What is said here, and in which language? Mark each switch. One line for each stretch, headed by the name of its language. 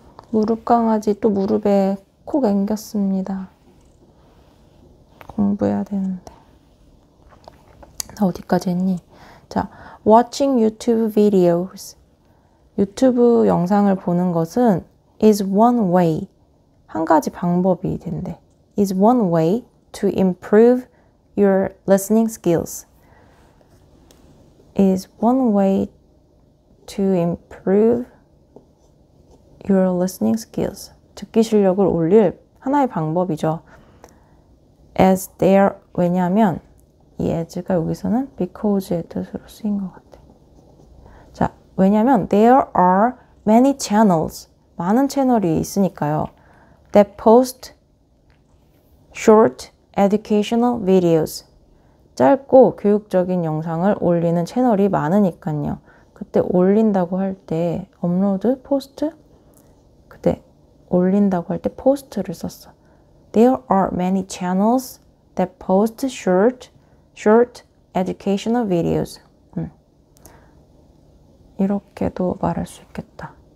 Korean: 무릎 강아지 또 무릎에 콕 앵겼습니다. 공부해야 되는데. 나 어디까지 했니?
English: 자, watching YouTube videos.
Korean: 유튜브 영상을 보는 것은
English: is one way.
Korean: 한 가지 방법이 된대.
English: is one way to improve your listening skills. is one way to improve your listening skills.
Korean: 듣기 실력을 올릴 하나의 방법이죠.
English: as there,
Korean: 왜냐하면 이 as가 여기서는 because의 뜻으로 쓰인 것 같아. 자, 왜냐하면
English: there are many channels,
Korean: 많은 채널이 있으니까요.
English: that post short educational videos,
Korean: 짧고 교육적인 영상을 올리는 채널이 많으니까요. 그때 올린다고 할 때 업로드, 포스트, 그때 올린다고 할 때 포스트를 썼어.
English: There are many channels that post short educational videos.
Korean: 이렇게도 말할 수 있겠다.